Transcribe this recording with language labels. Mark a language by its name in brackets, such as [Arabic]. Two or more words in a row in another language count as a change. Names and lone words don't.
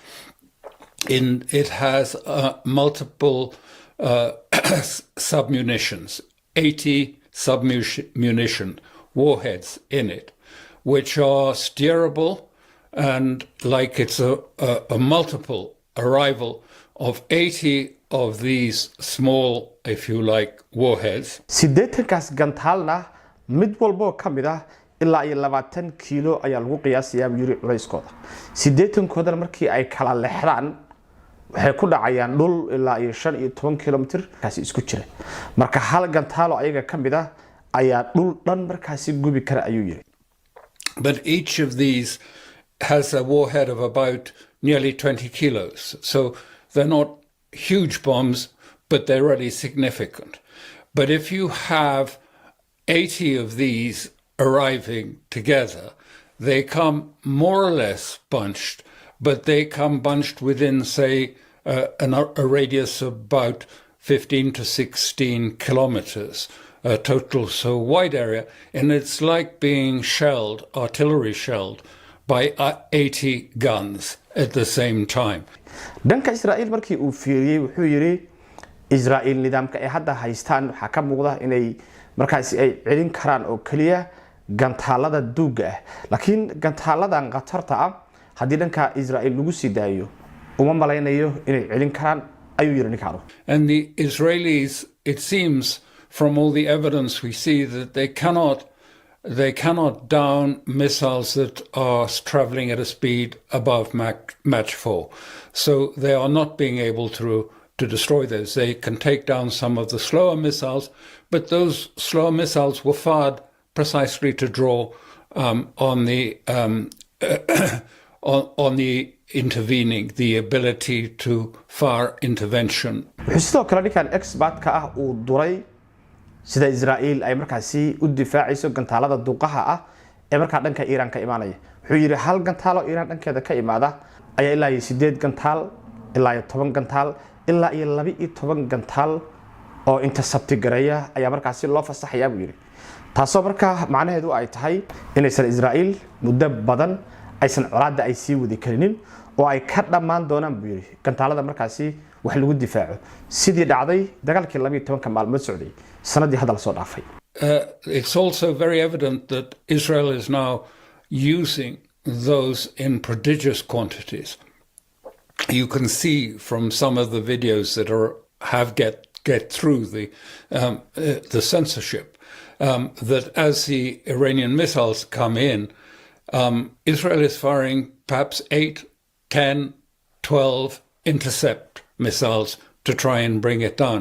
[English] It has multiple submunitions, 80 submunition warheads in it, which are steerable, and like it's a multiple arrival of 80 of these small, if you like, warheads. [Somali] sideetankaas gantaalna mid walbo ka mid ah ilaa iyo 20 kiilo ayaa lagu qiyaasayaa yiri culayskooda sideetankoodana markii ay kala leexdaan waxay ku dhacayaan dhul ilaa iyo 15 kilomitir kaasi isku jira marka hal gantaalo ayaga ka mid ah ayaa dhul dhan markaasi gubi kara ayuu yiri. [English] But each of these has a warhead of about nearly 20 kilos. So they're not huge bombs, but they're really significant. But if you have 80 of these arriving together, they come more or less bunched, but they come bunched within, say, a radius of about 15 to 16 kilometers total, so wide area. And it's like being shelled, artillery shelled, by 80 guns at the same time. [Somali] dhanka Israel markii uu fiiriyay wuxuu yiri Israel nidaamka ay hadda haystaan waxa ka muuqda inay markaasi ay celin karaan oo kaliya gantaalada duuga ah laakiin gantaaladan qatarta ah hadii dhanka Israel lagu sii daayo uma malaynayo inay celin karaan ayuu yiri ninkaano. [English] And the Israelis, it seems from all the evidence we see, that they cannot down missiles that are traveling at a speed above Mach 4. So they are not being able to destroy those. They can take down some of the slower missiles, but those slower missiles were fired precisely to draw on the intervening, the ability to fire intervention. [Somali] sidoo kale ninkan expert ka ah uu duray sida Israel ay markaasi u difaacayso gantaalada duqaha ah ee marka dhanka Iran ka imaanaya wuxuu yiri hal gantaalo Iran dhankeeda ka imaada ayaa ilaa 8 gantaal ilaa 10 gantaal ilaa 12 gantaal oo intercept gareeya ayaa markaasi loo fasaxayaa buu yiri taasoo marka macnaheedu ay tahay inaysan Israel muddo badan aysan colaadda ay sii wadi karinin oo ay ka dhamaan doonaan buu yiri gantaalada markaasi wax lagu difaaco sidii dhacday dagaalkii 12 maalmood socday sanadii hadda la soo dhaafay. [English] It's also very evident that Israel is now using those in prodigious quantities. You can see from some of the videos that have get through the censorship that as the Iranian missiles come in, Israel is firing perhaps 8, 10, 12 intercept missiles to try and bring it down.